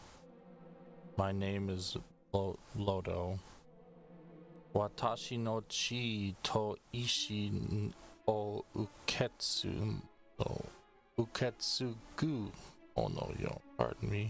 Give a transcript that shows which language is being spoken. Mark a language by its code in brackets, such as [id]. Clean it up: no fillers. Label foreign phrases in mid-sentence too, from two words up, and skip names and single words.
[en] My name is Lodo. [ja] 私の血と意志を受けつの受け継ぐおのよ. [en] Pardon me.